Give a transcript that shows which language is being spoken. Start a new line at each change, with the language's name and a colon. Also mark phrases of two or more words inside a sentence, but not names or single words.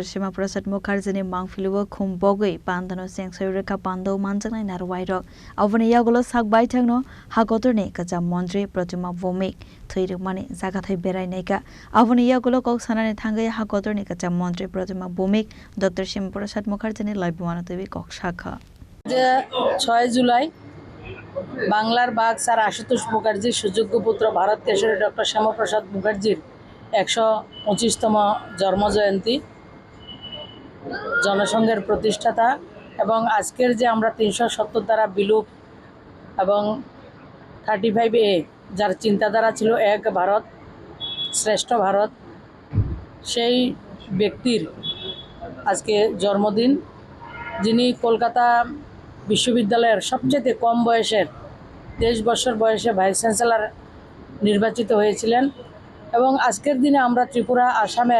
Kok Borok: Sema Prasad Mukherjee ni Mangfiluwa Khumbogoi Pandano Sengsayureka Pando Manjangnai Narwairok Avani Yagulo Sakbai Thangno Hakotor ni Kacham Montri Pratima Bumik Thirmane Zagathai Berai Neka Avani Yagulo Kok Sanane Thangai Hakotor ni Kacham Montri Pratima Bumik Dr. Sema Prasad Mukherjee ni Laibwana Tebi Kok Shakha
Bangla: 6 জুলাই বাংলার বাঘ স্যার আশুতোষ মুখার্জির সুযোগ্য পুত্র ভারত কেশরী ডক্টর শ্যামাপ্রসাদ মুখার্জির 125তম জন্মজয়ন্তী জনসংঘের প্রতিষ্ঠাতা এবং আজকের যে আমরা 370 দ্বারা বিলুপ এবং 35A যার চিন্তাধারা ছিল এক ভারত শ্রেষ্ঠ ভারত সেই ব্যক্তির আজকে জন্মদিন যিনি কলকাতা বিশ্ববিদ্যালয়ের সবচেয়ে কম বয়সের 23 বছর বয়সে
English: vice chancellor
Bangla: নির্বাচিত হয়েছিলেন এবং আজকের দিনে আমরা ত্রিপুরা আসামের